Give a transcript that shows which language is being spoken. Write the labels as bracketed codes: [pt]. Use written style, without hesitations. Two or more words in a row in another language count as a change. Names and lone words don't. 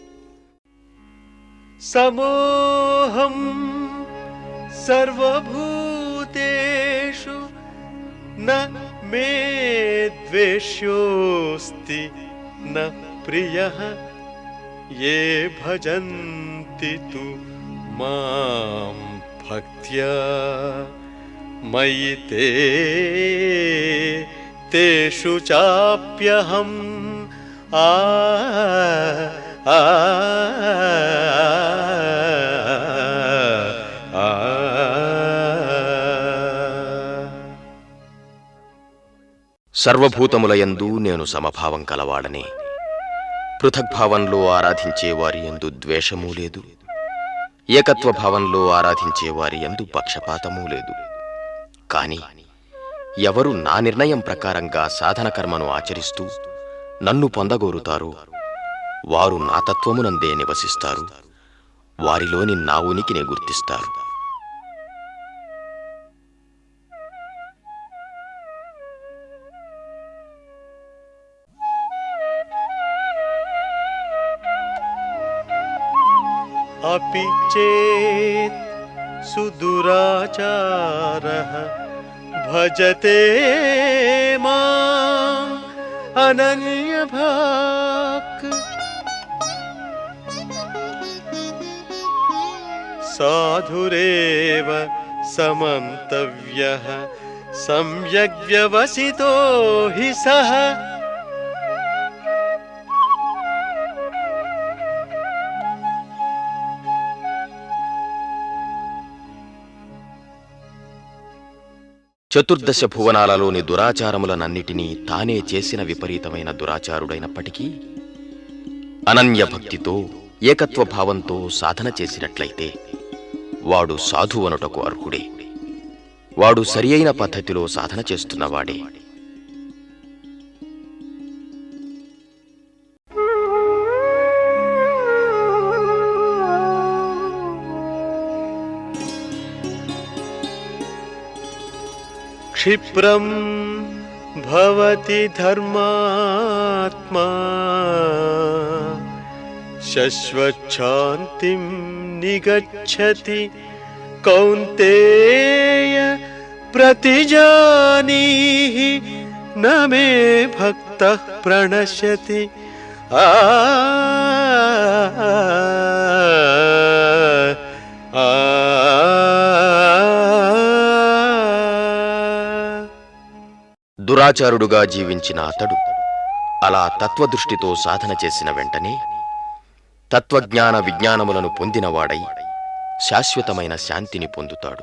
[sa] సమోహం సర్వభూతేషు న మే ద్వేష్యోస్తి న ప్రియః ఏ భజంతి తు మాం భక్త్యా మయి తేషు చాప్యహం [te] సర్వభూతములయందు నేను సమభావం కలవాడనే. పృథగ్భావంలో ఆరాధించే వారి యందు ద్వేషమూ లేదు, ఏకత్వ భావంలో ఆరాధించే వారి యందు పక్షపాతమూ లేదు. కాని ఎవరు నా నిర్ణయం ప్రకారంగా సాధన కర్మను ఆచరిస్తూ నన్ను పొందగోరుతారో వారు నా తత్వమునందే నివసిస్తారు, వారిలోని నా ఉనికిని గుర్తిస్తారు. [sa] अपि चेत् सुदुराचारः भजते माम् अनन्यभाक् साधुरेव समन्तव्यः सम्यग् व्यवसितो हि सः [te] చతుర్దశ భువనాలలోని దురాచారములనన్నిటినీ తానే చేసిన విపరీతమైన దురాచారుడైనప్పటికీ అనన్య భక్తితో ఏకత్వ భావంతో సాధన చేసినట్లయితే వాడు సాధువనుటకు అర్హుడే. వాడు సరియైన పద్ధతిలో సాధన చేస్తున్నవాడే. [sa] क्षिप्रं भवति धर्मात्मा शश्वच्छान्तिं निगच्छति कौन्तेय प्रतिजानीहि न मे भक्तः प्रणश्यति ఆ ఆ [te] దురాచారుడుగా జీవించిన అతడు అలా తత్వదృష్టితో సాధన చేసిన వెంటనే తత్వజ్ఞాన విజ్ఞానములను పొందినవాడై శాశ్వతమైన శాంతిని పొందుతాడు.